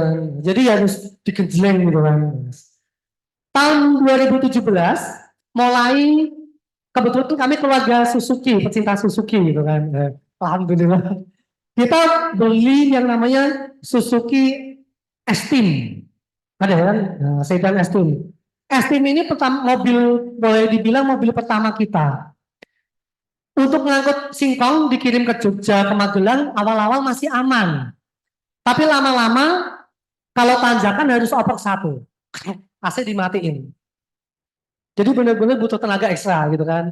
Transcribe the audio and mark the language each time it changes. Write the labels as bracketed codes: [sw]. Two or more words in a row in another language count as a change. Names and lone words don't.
[id] Jadi harus digenjleng gitu kan. Tahun 2017 mulai, kebetulan kami keluarga Suzuki, pecinta Suzuki gitu kan. Alhamdulillah. Kita beli yang namanya Suzuki S-Team. Ada kan? Nah, sedan S-Team. S-Team ini mobil, boleh dibilang mobil pertama kita. Untuk mengangkut singkong dikirim ke Jogja, ke Magelang, awal-awal masih aman. Tapi lama-lama kalau tanjakan harus oper satu. AC dimatiin. Jadi benar-benar butuh tenaga ekstra gitu kan.